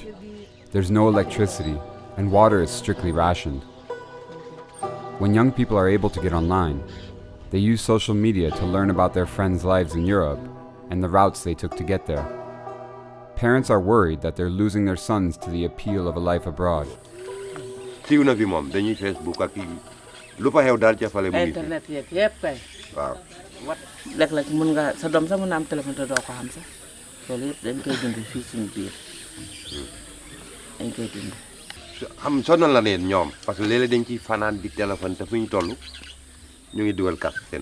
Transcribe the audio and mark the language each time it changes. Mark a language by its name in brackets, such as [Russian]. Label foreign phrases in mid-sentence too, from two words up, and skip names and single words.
[English] There's no electricity, and water is strictly rationed. When young people are able to get online, they use social media to learn about their friends' lives in Europe and the routes they took to get there. Parents are worried that they're losing their sons to the appeal of a life abroad. [Wolof] siiw na fi moom dañuy Facebook ak lu fa xew daal ca fale mu ngi internet yeeg yëpp kay. waaw. wat léeg-léeg mën nga sa doom sax mën na am téléphone te doo ko xam sax loolu yëpp dañ koy dund fii suñu biir dañ koy dund. xam sonal la leen ñoom parce que léeg-léeg dañ ciy fanaan di téléphone te fu ñu toll ñu ngi dugal kas seen